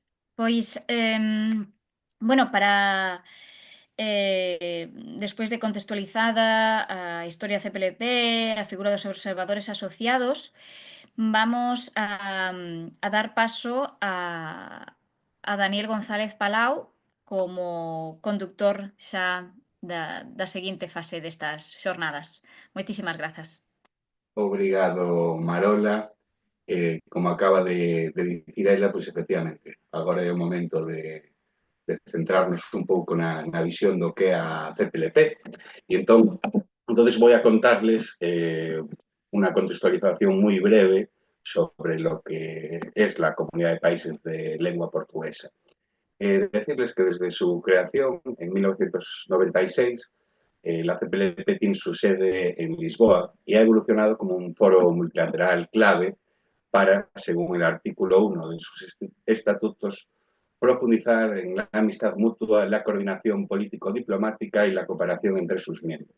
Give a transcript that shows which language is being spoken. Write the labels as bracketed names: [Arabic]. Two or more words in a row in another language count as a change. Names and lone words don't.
[Galician] Pois, bueno, despois de contextualizada a historia CPLP, a figura dos observadores asociados, [Spanish] vamos a dar paso a Daniel González Palau como conductor [Galician] xa da seguinte fase destas xornadas. Moitísimas grazas. Obrigado, Marola. Como acaba de dicir ela, pois efectivamente, agora é o momento de centrarnos un pouco na visión do que é a CPLP. [Spanish] E entonces voy a contarles [Galician] unha contextualización moi breve [Spanish] sobre lo que es la Comunidad de Países de Lengua Portuguesa. Decirles que desde su creación en 1996 la CPLP tiene su sede en Lisboa y ha evolucionado como un foro multilateral clave para, según el artículo 1 de sus estatutos, profundizar en la amistad mutua, la coordinación político-diplomática y la cooperación entre sus miembros.